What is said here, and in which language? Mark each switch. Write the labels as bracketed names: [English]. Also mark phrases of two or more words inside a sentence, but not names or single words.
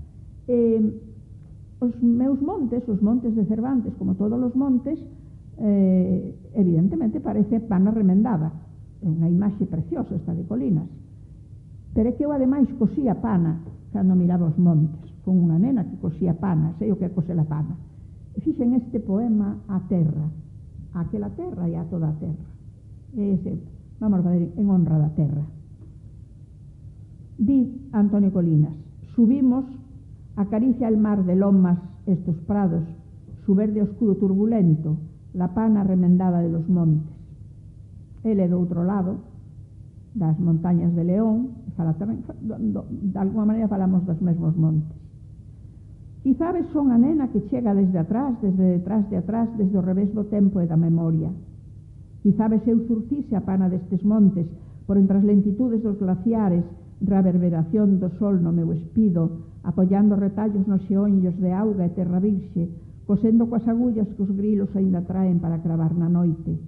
[Galician] Os meus montes, os montes de Cervantes, como todos os montes, evidentemente parece pana remendada, é unha imaxe preciosa esta de Colinas, pero é que eu ademais cosía pana cando miraba os montes. Fun unha nena que cosía pana, sei o que é coser a pana, e fixen este poema á terra, aquela terra e a toda a terra. Vamos a ver, en honra da terra. [Spanish] Di Antonio Colinas: subimos, acaricia el mar de lomas estos prados, su verde oscuro turbulento, la pana remendada de los montes. [Galician] Ele do outro lado, das montañas de León, fala tamén, de alguma maneira falamos dos mesmos montes. Quizá son a nena que chega desde atrás, desde detrás de atrás, desde o revés do tempo e da memoria. Quizá eu zurcise a pana destes montes, por entre as lentitudes dos glaciares, reverberación do sol no meu espido, apollando retallos nos xeonllos de auga e terra virxe, cosendo coas agullas que os grilos aínda traen para cravar na noite.